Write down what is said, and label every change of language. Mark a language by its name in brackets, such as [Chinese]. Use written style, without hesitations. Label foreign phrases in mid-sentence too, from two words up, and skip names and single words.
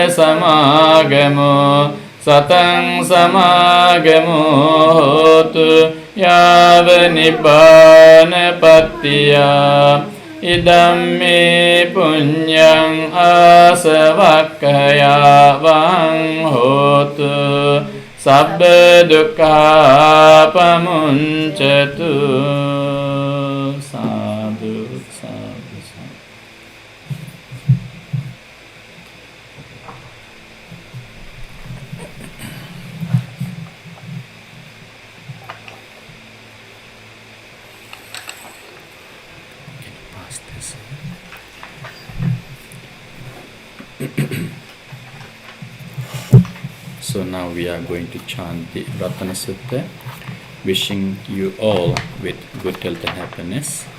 [Pali] samagamo satang samagamo hotu yava nibbana pattiya idamme punyang asavakkaya vang hotu sabba dukkha pamuncatu sadhu sadhu sadhu. [English] Pass this. So now we are going to chant the Ratana Sutta, wishing you all with good health and happiness.